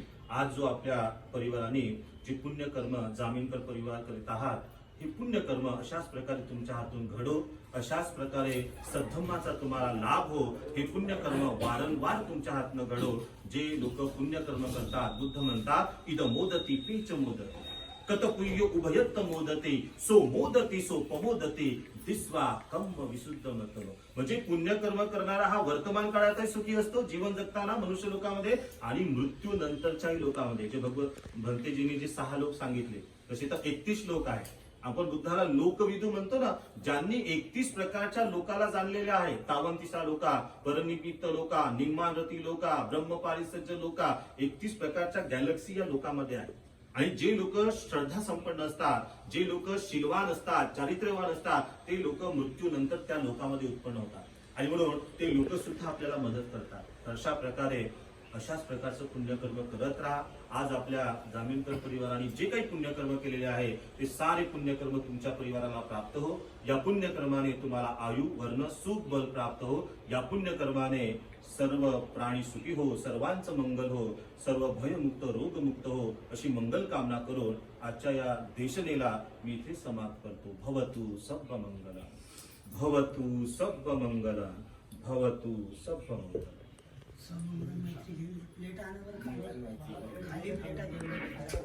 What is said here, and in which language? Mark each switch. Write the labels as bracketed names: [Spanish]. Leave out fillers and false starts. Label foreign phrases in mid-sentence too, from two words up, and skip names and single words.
[Marathi] आज जो आपल्या परिवाराने जे पुण्यकर्म जामीनकर परिवार करीत आहात, हे पुण्यकर्म अशाच प्रकारे तुमच्या हातून घडो, अशाच प्रकारे सद्धम्माचा तुम्हाला लाभ हो. हे पुण्यकर्म वारंवार तुमच्या हातून घडो. जे लोक पुण्यकर्म करतात, बुद्ध म्हणतात [Pali] इद मोदती पेच मोदती, कतपुय्य उभयत्त मोदते, सो मोदती सो पमोदते, दिस्वा कम्म विशुद्ध मतलो. [Marathi] म्हणजे पुण्यकर्म करणारा हा वर्तमान काळातही सुखी असतो, जीवन जगताना मनुष्य लोकांमध्ये आणि मृत्यू नंतरच्याही लोकांमध्ये. जे भंतेजींनी जे 6 लोक सांगितले तसे तर 31 लोक आहेत. आपण बुद्धाला लोकविदू म्हणतो ना, ज्यांनी 31 प्रकारच्या लोकाला जाणलेल्या आहे. [Pali] तावंतिसा लोका, परनिमित्त लोका, निम्मानरती लोका, ब्रह्मपारिसज्ज लोका, [Marathi] 31 प्रकारच्या गॅलेक्सी या लोकांमध्ये आहे. आणि जे लोक श्रद्धा संपन्न असतात, जे लोक शीलवान असतात, चारित्र्यवान असतात, ते लोक मृत्यूनंतर त्या लोकांमध्ये उत्पन्न होतात. आणि म्हणून ते लोक सुद्धा आपल्याला मदत करतात. तर अशा प्रकारे अशाच प्रकारचं पुण्यकर्म करत राहा. आज आपल्या जामीनकर परिवाराने जे काही पुण्यकर्म केलेले आहे ते सारे पुण्यकर्म तुमच्या परिवाराला प्राप्त हो. या पुण्यकर्माने तुम्हाला आयु, वर्ण, सुख, बल प्राप्त हो. या पुण्यकर्माने सर्व प्राणी सुखी हो, सर्वांचं मंगल हो, सर्व भयमुक्त, रोगमुक्त हो, अशी मंगल कामना करून आजच्या या देशनेला मी इथे समाप्त करतो. [Pali] भवतु सब्ब मंगला, भवतु सब्ब मंगला, भवतु सब्ब मंगला. [Marathi] समुद्र मच्छी घेऊन प्लेट आणा बरं खाली प्लेटा घेऊन